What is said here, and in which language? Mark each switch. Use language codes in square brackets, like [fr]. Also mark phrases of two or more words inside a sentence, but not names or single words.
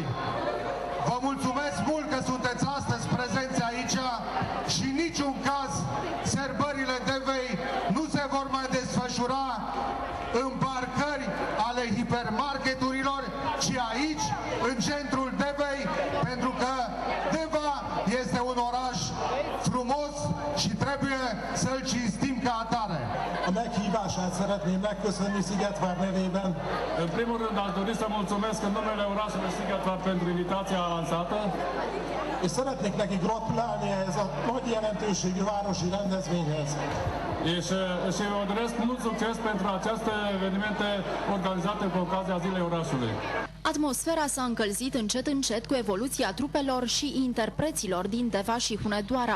[ro] Vă mulțumesc mult că sunteți astăzi prezenți aici și în niciun caz sărbările Devei nu se vor mai desfășura în parcări ale hipermarketurilor, ci aici, în centrul Devei, pentru că Deva este un oraș frumos și trebuie să-l cinstim ca atare. [hu] A meghívását szeretném megköszönni Sighetvar nevében. [ro] În primul rând, aș dori să mulțumesc în numele orașului Sighetvar pentru invitația lansată. [hu] És szeretnék neki gratulálni ehhez a nagy jelentőségű városi rendezvényhez. [ro] Și vă doresc mult succes pentru aceste evenimente organizate cu ocazia Zilei Orașului. Atmosfera s-a încălzit încet cu evoluția trupelor și interpreților din Deva și Hunedoara.